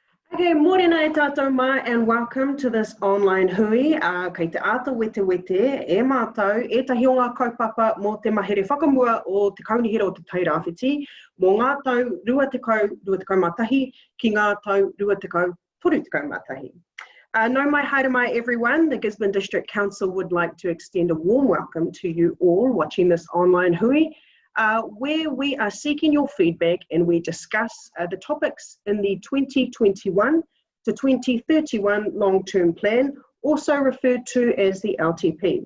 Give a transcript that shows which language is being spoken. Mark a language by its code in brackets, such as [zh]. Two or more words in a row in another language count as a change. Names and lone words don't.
[en] Okay, [mi] morena e tātou mai [en] and welcome to this online hui. [mi] Kei te ata wete wete e mātou e tahi o ngā kaupapa mō te mahere whakamua o te kaunihira o te tairāwhiti mō ngā tau rua tekau mātahi ki ngā tau rua tekau toru tekau mātahi. No mai haere mai [en] everyone, the Gisborne District Council would like to extend a warm welcome to you all watching this online hui. Where we are seeking your feedback and we discuss the topics in the 2021 to 2031 long-term plan, also referred to as the LTP.